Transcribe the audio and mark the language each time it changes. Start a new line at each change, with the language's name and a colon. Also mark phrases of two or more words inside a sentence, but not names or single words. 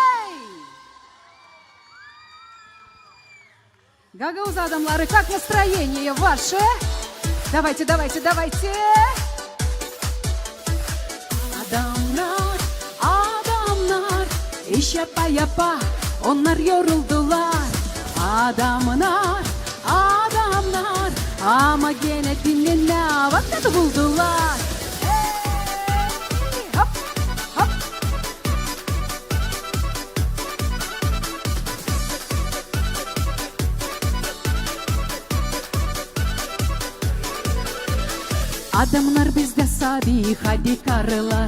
Gagauz: Gagauz adamları,
Russian: как настроение ваше? Давайте, давайте, давайте.
Gagauz: Адамlar, адамlar, işe-yapa onlar yoruldular. Adamlar, adamlar, ama gene dinlene vakit buldular. Hey, hop, hop. Adamlar bizde sabi, hadi karılar.